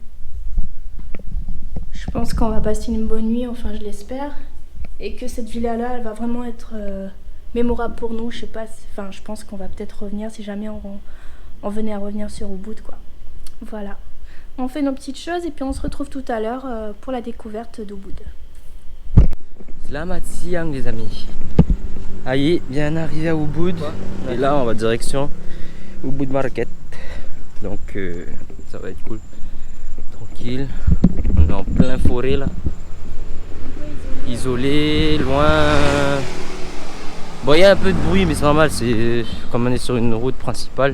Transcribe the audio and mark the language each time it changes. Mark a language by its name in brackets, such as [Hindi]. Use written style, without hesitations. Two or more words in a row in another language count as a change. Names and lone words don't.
[French] Je pense qu'on va passer une bonne nuit, enfin je l'espère. Et que cette villa-là, elle va vraiment être mémorable pour nous. Je sais pas, enfin je pense qu'on va peut-être revenir si jamais on venait à revenir sur Ubud quoi. Voilà. On fait nos petites choses et puis on se retrouve tout à l'heure pour la découverte d'Ubud. [Indonesian] Selamat siang [French] les amis. Allez, bien arrivé à Ubud. Et là on va direction Ubud Market. Donc ça va être cool. Tranquille. On est en plein forêt là. Isolé, loin. Bon, il y a un peu de bruit, mais c'est normal, c'est comme on est sur une route principale.